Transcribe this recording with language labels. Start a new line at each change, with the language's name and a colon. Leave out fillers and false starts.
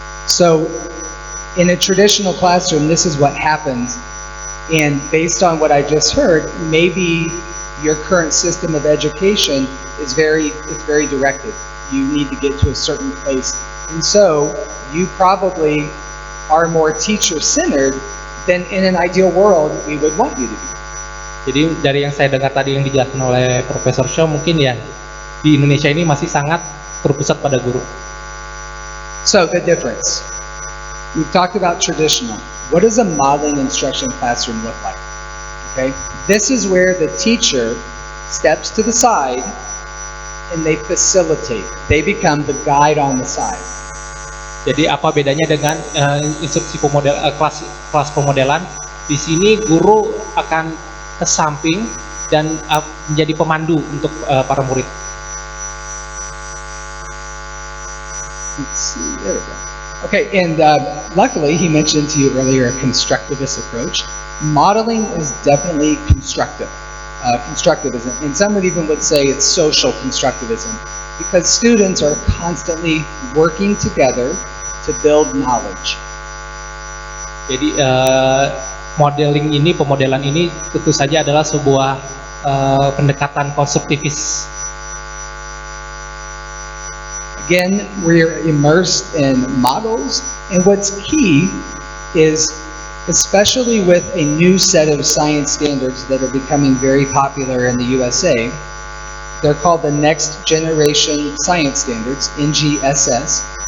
English: So, in a traditional classroom, this is what happens, and based on what I just heard, maybe your current system of education is very directed. You need to get to a certain place. And so you probably are more teacher-centered than in an ideal world we would want you to be.
Indonesian: Jadi dari yang saya dengar tadi yang dijelaskan oleh Profesor Shaw, mungkin ya di Indonesia ini masih sangat berpusat pada guru.
English: So the difference. We've talked about traditional. What does a modeling instruction classroom look like? Okay, this is where the teacher steps to the side and they facilitate. They become the guide on the side.
Indonesian: Jadi apa bedanya dengan instruksi kelas pemodelan? Di sini guru akan ke samping dan menjadi pemandu untuk para murid.
English: Let's see, there we go. Okay, and luckily he mentioned to you earlier a constructivist approach. Modeling is definitely constructivism, and some would even say it's social constructivism, because students are constantly working together to build knowledge.
Indonesian: Jadi pemodelan ini tentu saja adalah sebuah pendekatan konstruktivis.
English: Again, we're immersed in models, and what's key is, especially with a new set of science standards that are becoming very popular in the USA, they're called the Next Generation Science Standards, NGSS.